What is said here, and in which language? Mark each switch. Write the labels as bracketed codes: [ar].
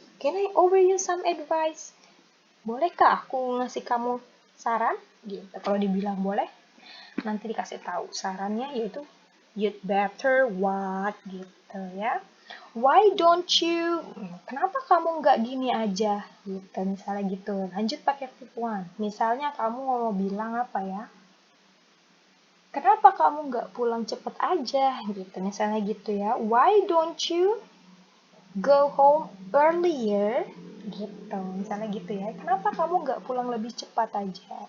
[en] Can I offer you some advice? [id] Bolehkah aku ngasih kamu saran? Gitu. Kalau dibilang boleh, nanti dikasih tahu sarannya yaitu [en] you'd better what, [id] gitu ya. [en] Why don't you? [id] Kenapa kamu nggak gini aja? Gitu, misalnya gitu. Lanjut pakai verb 1. Misalnya kamu mau bilang apa ya? Kenapa kamu nggak pulang cepet aja? Gitu, misalnya gitu ya. [en] Why don't you go home earlier? [id] Gitu, misalnya gitu ya. Kenapa kamu nggak pulang lebih cepat aja?